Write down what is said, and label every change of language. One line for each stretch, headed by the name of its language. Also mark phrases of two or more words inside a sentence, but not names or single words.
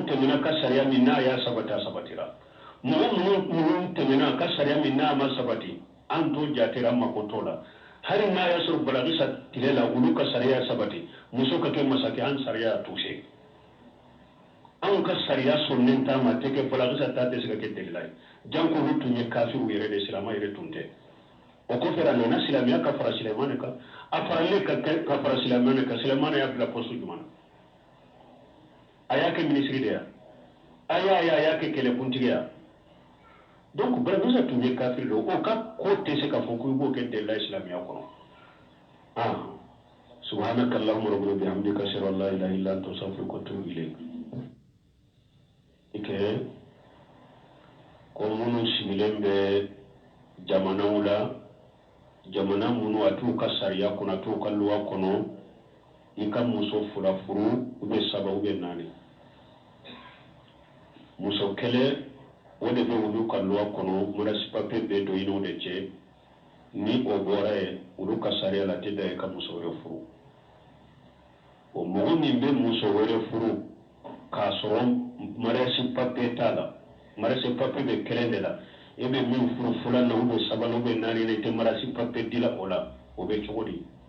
Bambara: tɛmɛna ka sariya min n'a y'a sabati a sabatira mɔgɔ minnu tɛmɛna ka sariya min n'a ma sabati an t'o jatera mako t'o la hali n'a y'a sɔrɔ balagisa tile la olu ka sariya sabati muso ka kɛ masakɛ an sariya tuse an ka sariya sɔnnen t'a ma tɛ kɛ balagisa ta tɛ se ka kɛ delila ye janko olu tun ye kafiriw yɛrɛ de silama yɛrɛ tun tɛ o kɔfɛ a nana silamɛya ka fara silamɛ kan a faralen ka fara silamɛ kan silamɛ y'a bila poste jumɛn na a y'a kɛ minisiri de ya a y'a kɛ kɛlɛkuntigi ya donc balagisa tun ye kafiri de o ka ko tɛ se ka fɔ ko i b'o kɛ delila ye silamɛya kɔnɔ
Arabic: سبحانك اللهم ربنا بحمدك اشهد ان لا اله الا انت استغفرك واتوب اليك
Bambara: ike ko minnu sigilen bɛ jamanaw la jamana minnu a t'u ka sariya kɔnɔ a t'u ka luwa kɔnɔ i ka muso fila furu saba naani muso kɛlɛ o de bɛ olu ka luwa kɔnɔ marasi papiye bɛ don i n'o de cɛ ni o bɔra ye olu ka sariya la tɛ da i ka muso wɛrɛ furu o mɔgɔ min bɛ muso wɛrɛ furu k'a sɔrɔ marasi papiye t'a la marasi papiye bɛ kɛlɛ de la e bɛ min furu filanan sabanan naani na i tɛ marasi papiye di la o la o bɛ cogo di